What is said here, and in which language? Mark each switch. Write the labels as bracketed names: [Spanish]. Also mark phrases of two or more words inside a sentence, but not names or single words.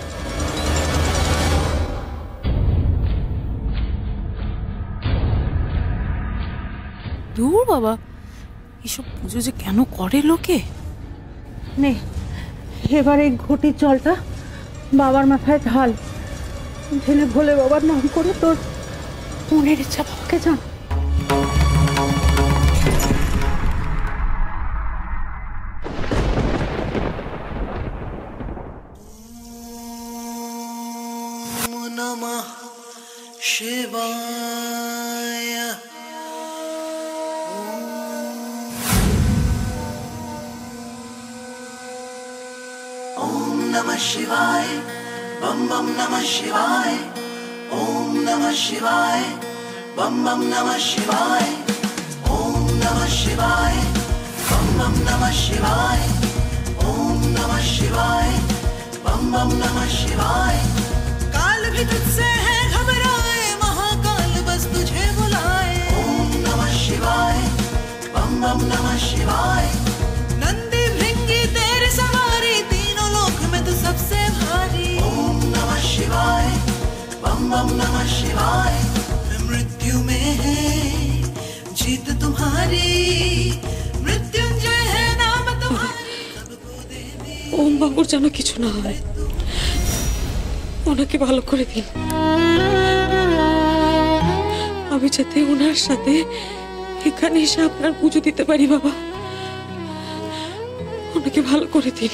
[Bangla] দূর বাবা, এসব পুজো যে কেন করে লোকে। নে এবার এই ঘটির জলটা বাবার মাথায় ঢাল, ঢেলে ভোলে বাবার নাম করে তোর মনের ইচ্ছা বাবাকে জান। [Hindi] नमः शिवाय। ओम नमः शिवाय, बम बम नमः शिवाय। ओम नमः शिवाय, बम बम नमः शिवाय। ओम नमः शिवाय, बम बम नमः शिवाय। ओम नमः शिवाय, बम बम नमः शिवाय। काल भी तुझसे है घबराए, महाकाल बस तुझे बुलाए। ओम नमः शिवाय, बम बम नमः शिवाय। नंदी भृंगी तेरे सवारी, तीनों लोक में तू सबसे भारी। ओम नमः शिवाय, बम बम नमः शिवाय। मृत्यु में है जीत तुम्हारी, मृत्युंजय है नाम तुम्हारी। [Bangla] ওম বাবুর যেন কিছু না হয়, ওনাকে ভালো করে দিন। আমি যাতে ওনার সাথে এখানে এসে আপনার পুজো দিতে পারি বাবা, ওনাকে ভালো করে দিন।